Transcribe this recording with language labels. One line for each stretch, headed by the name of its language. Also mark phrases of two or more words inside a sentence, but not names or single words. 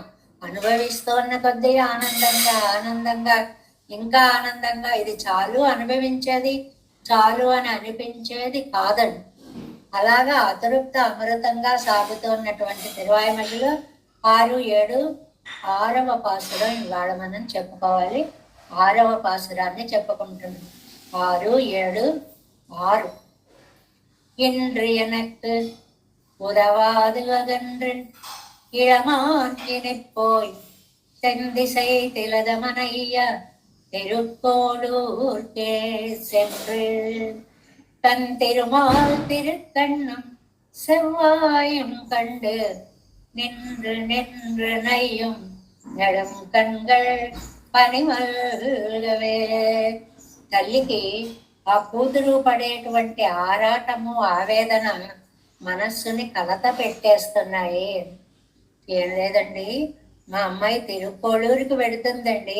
Telugu: అనుభవిస్తున్న కొద్దీ ఆనందంగా ఇంకా ఆనందంగా ఇది చాలు అనుభవించేది చాలు అని అనిపించేది కాదండి. అలాగా అతృప్త అమృతంగా సాగుతున్నటువంటి తిరువాయిమొழிలో 6, 7, 6వ పాసురం ఇవాళ మనం చెప్పుకోవాలి. 6వ పాసురాన్ని చెప్పుకుంటున్నాం. 6, 7, 6.
Tamil: இன்று எனக்கு உதவாது அகன்று இளமான்கினைப் போய் தென்திசை திலதமனைய திருக்கோளூர்க்கே சென்று தன் திருமால் திருக்கண்ணும் செவ்வாயும் கண்டு நின்று நின்று நையும் நெடும் கண்கள் పనిమల్గవే.
Telugu: తల్లికి ఆ కూతురు పడేటువంటి ఆరాటము ఆవేదన మనస్సుని కలత పెట్టేస్తున్నాయి. ఏం లేదండి, మా అమ్మాయి తిరుక్కోళూరుకి వెళుతుందండి.